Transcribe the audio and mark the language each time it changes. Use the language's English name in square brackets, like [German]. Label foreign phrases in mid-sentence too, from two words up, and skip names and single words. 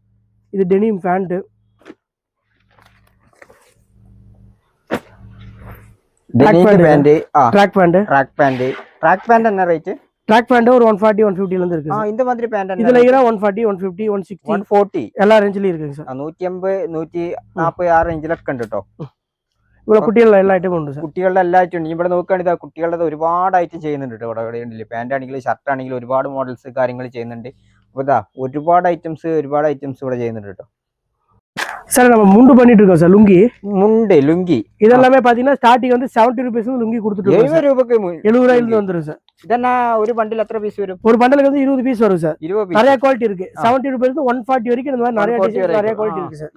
[Tamil] இது [English] denim pant. track pant [Tamil] என்ன ரேட்? [English] track pant [Tamil] ஒரு 140 150 ல இருந்து இருக்கு. இந்த மாதிரி பேண்ட் இதுல இர 140 150 160 140 எல்லா ரேஞ்சிலயும் இருக்குங்க சார். [Malayalam] 180 140 ആ റേഞ്ചിലൊക്കെ ഉണ്ട് ട്ടോ. ഇവിടെ കുട്ടികളുടെ എല്ലാ ഐറ്റം ഉണ്ട് സാർ. കുട്ടികളുടെ എല്ലാ ഐറ്റം ഉണ്ട്. ഇവിടെ നോക്കുകയാണെങ്കിൽ കുട്ടികളുടെ ഒരുപാട് ഐറ്റം ചെയ്യുന്നുണ്ട് കേട്ടോ. ഇവിടെ ഉണ്ടല്ലേ പാന്റ് ആണെങ്കിലും ഷർട്ട് ആണെങ്കിലും ഒരുപാട് മോഡൽസ് കാര്യങ്ങൾ ചെയ്യുന്നുണ്ട്. അപ്പോൾ ഇതാ ഒരുപാട് ഐറ്റംസ് ഇവിടെ ചെയ്യുന്നുണ്ട് കേട്ടോ. [Tamil] சார் நம்ம முண்டு பண்ணிட்டு இருக்கோம் சார். லுங்கி இதெல்லாமே பாத்தீங்கன்னா ஸ்டார்டிங் வந்து 70 ரூபீஸ் லுங்கி கொடுத்துட்டு 70 ரூபாய்க்கு 70 ரூபாயில இருந்து வந்துரும் சார். இதென்ன ஒரு பண்டில் எத்தனை பீஸ் வரும்? ஒரு பண்டலுக்கு வந்து 20 பீஸ் வரும் சார். நிறைய குவாலிட்டி இருக்கு. 70 ரூபாயில இருந்து 140 வரைக்கும் இந்த மாதிரி நிறைய டிசைன் நிறைய குவாலிட்டி இருக்கு சார்.